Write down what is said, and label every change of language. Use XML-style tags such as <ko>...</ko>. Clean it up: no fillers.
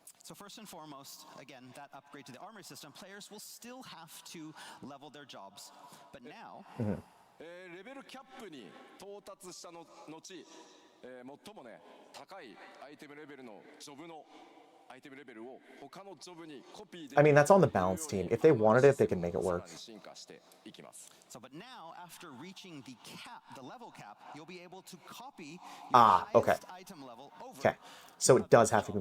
<en>So first and foremost, again, that upgrade to the armory system, players will still have to level their jobs. But now,</en> <ja>レベルキャップに到達したの後、最もね高いアイテムレベルのジョブのアイテムレベルを他のジョブにコピーできる。</ja> <en>I mean, that's on the balance team. If they wanted it, they can make it work.</en> <ja>進化していきます。</ja> <en>so but now, after reaching the cap, the level cap, you'll be able to copy your okay. highest item level over. Okay, so it does have to be</en>